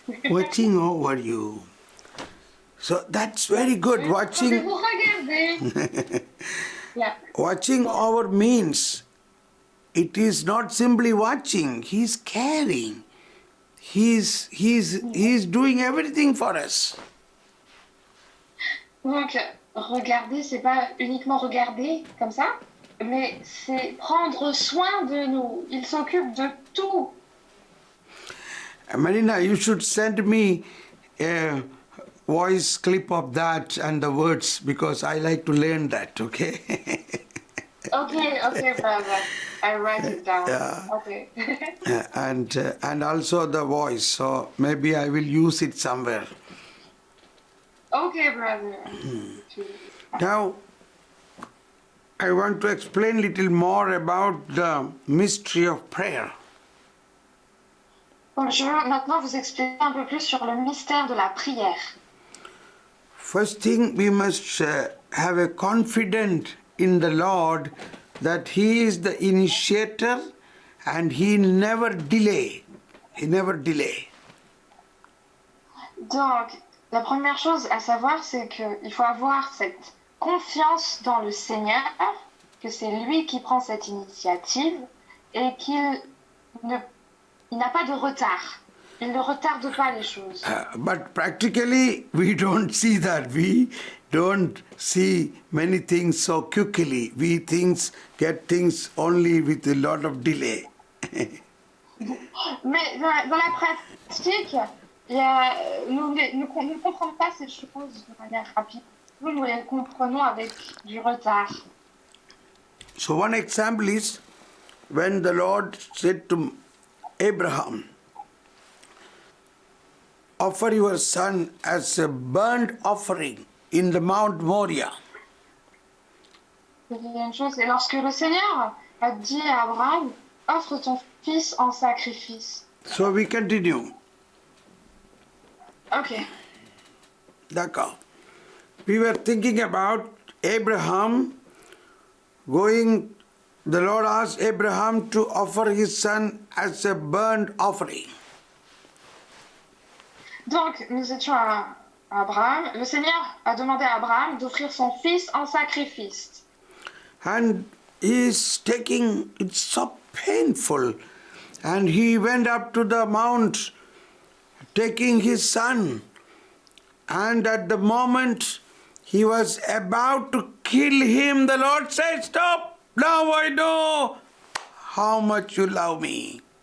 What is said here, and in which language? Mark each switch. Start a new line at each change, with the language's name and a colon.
English: Watching over you. So that's very good. Watching
French: Vous regardez. Yeah.
English: watching over means it is not simply watching, he's caring. He's doing everything for us.
French: Donc, regarder, c'est pas uniquement regarder comme ça, mais c'est prendre soin de nous. Il s'occupe de tout.
English: Marina, you should send me a voice clip of that and the words because I like to learn that, okay? Okay, brother. I write it down. Yeah. Okay. And also the voice, so maybe I will use it somewhere. Okay, brother. Now, I want to explain a little more about the mystery of prayer.
French: Bon, je veux maintenant vous expliquer un peu plus sur le mystère de la prière.
English: First thing, we must have a confidence in the Lord that He is the initiator and He never delay. He never delay.
French: Donc, la première chose à savoir, c'est qu'il faut avoir cette confiance dans le Seigneur, que c'est lui qui prend cette initiative et il n'a pas de retard. Il ne retarde pas les choses.
English: But practically, we don't see that. We don't see many things so quickly. We get things only with a lot of delay.
French: Mais dans la pratique, nous ne comprenons pas ces choses de manière rapide. Nous les comprenons avec du retard.
English: So one example is when the Lord said to Abraham, offer your son as a burnt offering in the Mount Moriah.
French: Il y a une chose, et lorsque le Seigneur a dit à Abraham, offre ton fils en sacrifice.
English: So we continue. Ok.
French: D'accord.
English: We were thinking about Abraham going, the Lord asked Abraham to offer his son as a burnt offering.
French: Donc, nous étions à Abraham. Le Seigneur a demandé à Abraham d'offrir son fils en sacrifice.
English: And he is taking, it's so painful. And he went up to the mount, taking his son. And at the moment he was about to kill him, the Lord said, stop, now I know how much you love me.